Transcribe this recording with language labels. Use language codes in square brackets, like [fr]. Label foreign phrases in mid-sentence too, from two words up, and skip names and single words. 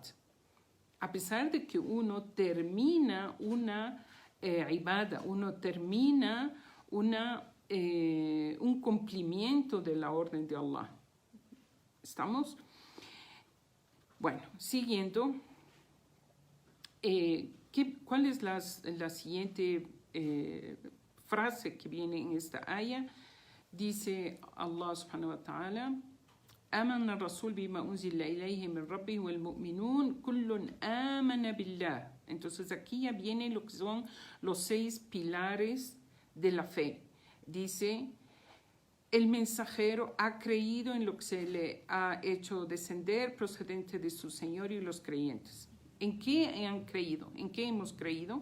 [es] A pesar de que uno termina una ibadah, uno termina un cumplimiento de la orden de Allah. ¿Estamos? Bueno, siguiendo, ¿cuál es la siguiente frase que viene en esta aya? [ar] Dice الله سبحانه وتعالى, آمن الرسول بما أنزل إليه من ربه والمؤمنون كل آمن بالله. [es] Entonces aquí ya vienen lo que son los 6 pilares de la fe. Dice, el mensajero ha creído en lo que se le ha hecho descender procedente de su Señor, y los creyentes. ¿En qué han creído? ¿En qué hemos creído?